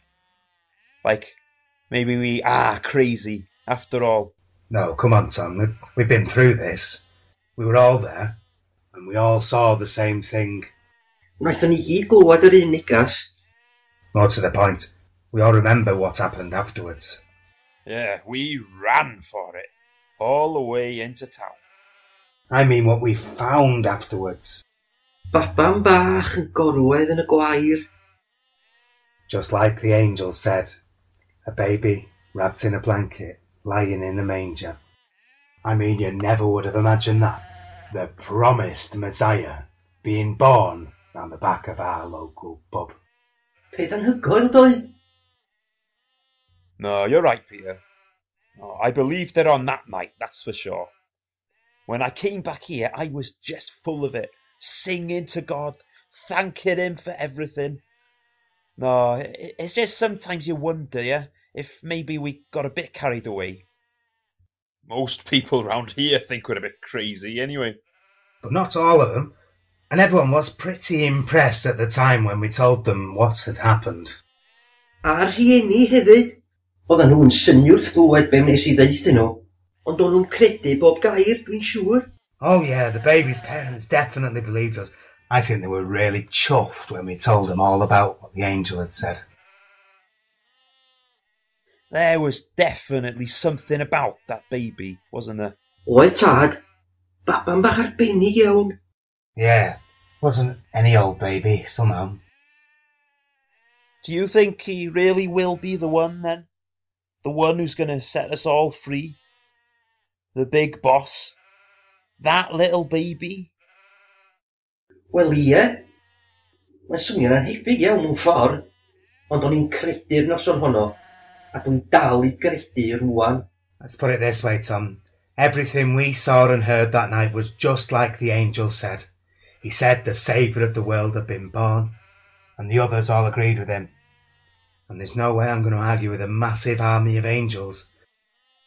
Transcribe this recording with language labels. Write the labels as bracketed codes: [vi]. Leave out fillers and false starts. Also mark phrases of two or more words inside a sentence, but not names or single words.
[en] Like, maybe we are crazy after all. No, come on, Tom. We've been through this. We were all there, and we all saw the same thing. [cy] Wnaethon ni gyd glywed yr un negas. [en] More to the point, we all remember what happened afterwards. Yeah, we ran for it, all the way into town. I mean what we found afterwards. [cy] Baban bach yn gorwedd yn y gwair. [en] Just like the angel said, a baby wrapped in a blanket, lying in a manger. I mean, you never would have imagined that. The promised Messiah being born round the back of our local pub. [cy] Peth anhygoel, doedd? [en] No, you're right, Peter. No, I believed it on that night, that's for sure. When I came back here, I was just full of it, singing to God, thanking him for everything. No, it's just sometimes you wonder, yeah, if maybe we got a bit carried away. Most people round here think we're a bit crazy anyway. But not all of them. And everyone was pretty impressed at the time when we told them what had happened. [cy] A'r rhieni hefyd. Oedden nhw'n synnu wrth glywed be wnes I ddeutho nhw. Ond o'n nhw'n credu bob gair, dwi'n siŵr. [en] Oh yeah, the baby's parents definitely believed us. I think they were really chuffed when we told them all about what the angel had said. There was definitely something about that baby, wasn't there? [cy] Oedd tad. Baban bach arbennig iawn. [en] Yeah, wasn't any old baby, somehow. Do you think he really will be the one then? The one who's going to set us all free? The big boss? That little baby? [cy] Wel ie. Mae'n swnio'n anhygoel iawn mewn ffordd. Ond o'n i'n credu'r noson honno. A dwi'n dal I gredu rwan. [en] Let's put it this way, Tom. Everything we saw and heard that night was just like the angel said. He said the Saviour of the world had been born, and the others all agreed with him. And there's no way I'm going to argue with a massive army of angels.